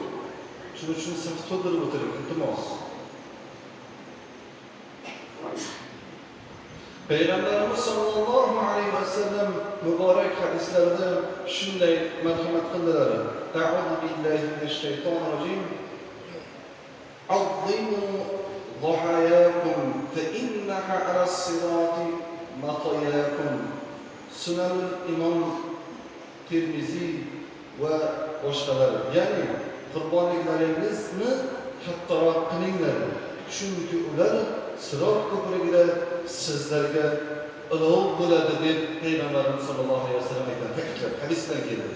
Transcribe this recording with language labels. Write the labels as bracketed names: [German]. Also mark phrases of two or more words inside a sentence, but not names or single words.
[Uzbek] Shuning uchun saf to'ldirib o'tiring, iltimos. [Turkish] Peygamberimiz sallallohu alayhi ve sellem mübarek hadislerinde [Uzbek] shunday marhamat qildilar. [Arabic] أعوذ بالله من الشيطان الرجيم. عظموا ضحاياكم فإنها على الصراط مطاياكم. [Uzbek] Sunan İmam Tirmizi ve boshqalar. Ya'ni qurbonliklaringizni kattaroq qilinglar. Chunki ular Sirat ko'prigida sizlarga ulov bo'ladi deb Peygamberimiz [Arabic] صلى الله عليه وسلم [Uzbek] aytgan ta'kidlar hadisdan keldi.